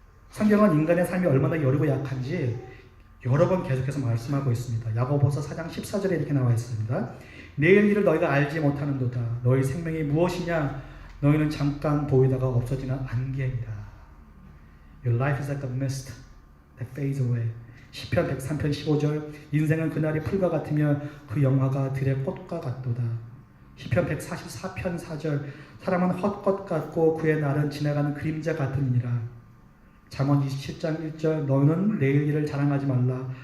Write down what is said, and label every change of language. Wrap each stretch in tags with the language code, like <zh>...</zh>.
<ko>성경은 인간의 삶이 얼마나 여리고 약한지 여러 번 계속해서 말씀하고 있습니다. 야고보서 4장 14절에 이렇게 나와 있습니다. 내일 일을 너희가 알지 못하는도다. 너희 생명이 무엇이냐? 너희는 잠깐 보이다가 없어지는 안개이다.</ko> <en>Your life is like a mist that fades away.</en> <ko>시편 103편 15절 인생은 그날이 풀과 같으며 그 영화가 들의 꽃과 같도다. 시편 144편 4절 사람은 헛것 같고 그의 날은 지나가는 그림자 같으니라. 잠언 27장 1절 너는 내일 일을 자랑하지 말라.</ko>